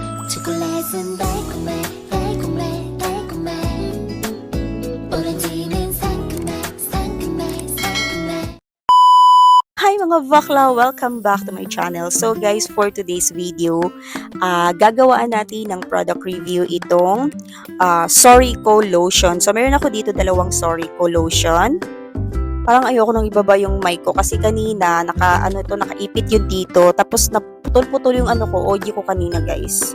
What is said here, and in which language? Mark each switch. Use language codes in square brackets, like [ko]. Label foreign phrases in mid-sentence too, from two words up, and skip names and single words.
[ko] 초콜릿은 달콤해 달콤해 달콤해 오렌지는 상큼해 상큼해 상큼해. [tl] Hi mga bakla! [en] Welcome back to my channel. So guys, for today's video, [tl] gagawaan natin ng [en] product review [tl] itong Sorico lotion. So meron ako dito dalawang Sorico lotion. Parang ayoko nang ibaba yung mic ko kasi kanina nakaipit yun dito. Tapos naputol-putol yung audio ko kanina guys.